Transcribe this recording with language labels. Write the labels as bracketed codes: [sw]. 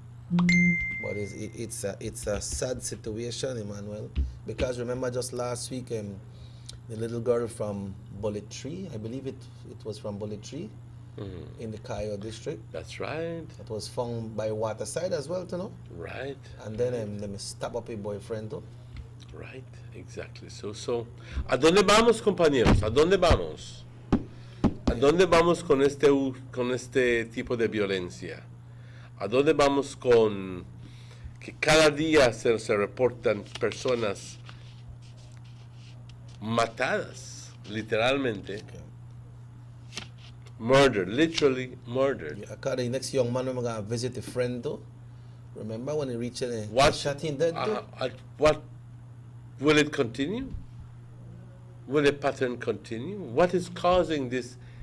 [en] But it's a sad situation, Emmanuel, because remember just last week, the little girl from Bullet Tree, I believe it was from Bullet Tree, in the Cayo district. That's right. It was found by waterside as well, you know. Right. And then they stab up a boyfriend too. Right, exactly. [es] So, ¿a dónde vamos, compañeros? ¿A dónde vamos? ¿A dónde vamos con este tipo de violencia? ¿A dónde vamos con que cada día se reportan personas matadas, literalmente? [en] Murdered, literally murdered. Yeah, the next young man, I'm going to visit a friend too. Remember when he reached the shot him dead too? What will it continue? Will the pattern continue? What is causing this?